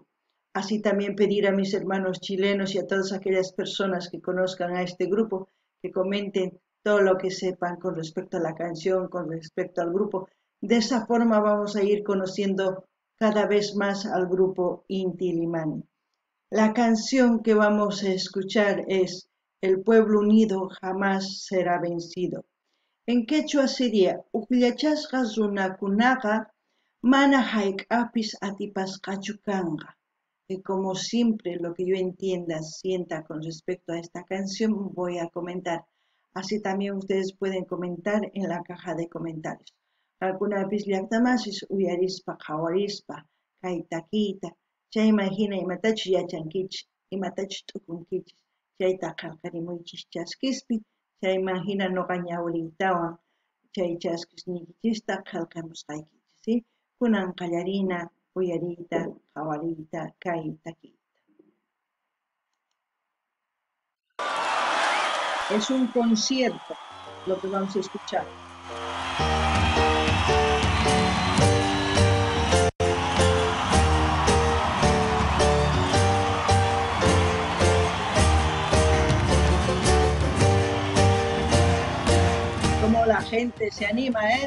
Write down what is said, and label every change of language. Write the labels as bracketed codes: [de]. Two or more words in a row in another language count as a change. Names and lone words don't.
[es] Así también pedir a mis hermanos chilenos y a todas aquellas personas que conozcan a este grupo que comenten todo lo que sepan con respecto a la canción, con respecto al grupo. De esa forma vamos a ir conociendo cada vez más al grupo Inti Ilimani. La canción que vamos a escuchar es El pueblo unido jamás será vencido. En quechua sería [qu] Uqllachasqa runakunaqa mana hayk'apis atipasqachu kanqa. [es] Y como siempre lo que yo sienta con respecto a esta canción voy a comentar. Así también ustedes pueden comentar en la caja de comentarios. [qu] Algunas llaqtamasis uyarispa qhawarispa kay takiyta chayman hina imatachu yachankichis imatachu t'ukunkichis chayta qillqarimuychis chaskispi chayman hina nuqa ñawriytawan chay chaskisnikichista qillqamusqaykichis, ¿sí? Kunan qallarina uyariyta qhawariyta kay takiyta. [es] Es un concierto lo que vamos a escuchar. Como la gente se anima, ¿eh?